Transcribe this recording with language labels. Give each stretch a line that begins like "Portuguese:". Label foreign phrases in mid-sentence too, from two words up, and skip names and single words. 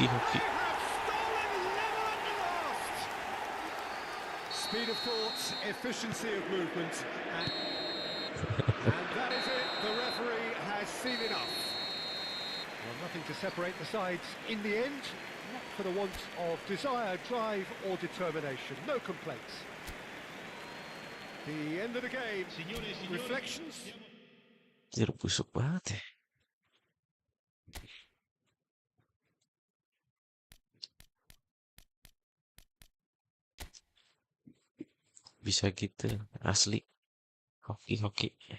English: They have stolen level at the last! Speed of thought, efficiency of movement, and that is it. The referee has seen enough. Well, nothing to separate the sides in the end, not for the want of desire, drive or determination. No complaints. The end of the game.
Italian: Signore e signori,
English: Reflections?
Indonesian: Anjir, busuk banget ya. Bisa gitu, asli. Hoki.